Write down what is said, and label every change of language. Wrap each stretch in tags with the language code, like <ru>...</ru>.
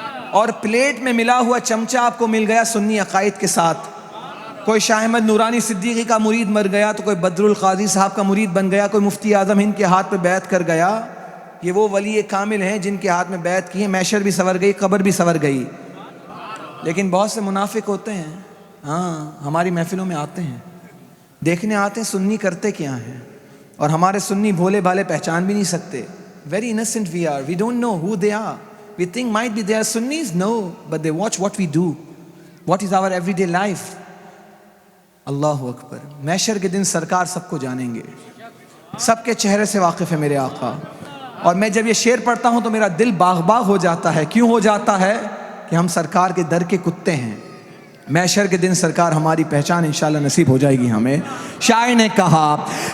<ur>اور پلیٹ میں ملا ہوا چمچہ آپ کو مل گیا سنی عقائد کے ساتھ۔ کوئی شاہ احمد نورانی صدیقی کا مرید مر گیا تو کوئی بدر القاضی صاحب کا مرید بن گیا، کوئی مفتی اعظم ہند کے ہاتھ پہ بیعت کر گیا۔ یہ وہ ولی کامل ہیں جن کے ہاتھ میں بیعت کی ہے، محشر بھی سنور گئی، قبر بھی سنور گئی۔ لیکن بہت سے منافق ہوتے ہیں، ہاں ہماری محفلوں میں آتے ہیں، دیکھنے آتے ہیں سنی کرتے کیا ہیں، اور ہمارے سنی بھولے بھالے پہچان بھی نہیں سکتے۔</ur> <en>Very innocent we are, we don't know who they are. We think might be they are Sunnis, no, but they watch what we do, what is our everyday life.</en> <ur>اللہ اکبر۔ محشر کے دن سرکار سب کو جانیں گے، سب کے چہرے سے واقف ہے میرے آقا، اور میں جب یہ شعر پڑھتا ہوں تو میرا دل باغ باغ ہو جاتا ہے۔ کیوں ہو جاتا ہے؟ کہ ہم سرکار کے در کے کتے ہیں۔ محشر کے دن سرکار ہماری پہچان انشاءاللہ نصیب ہو جائے گی ہمیں۔ شاعر نے کہا</ur>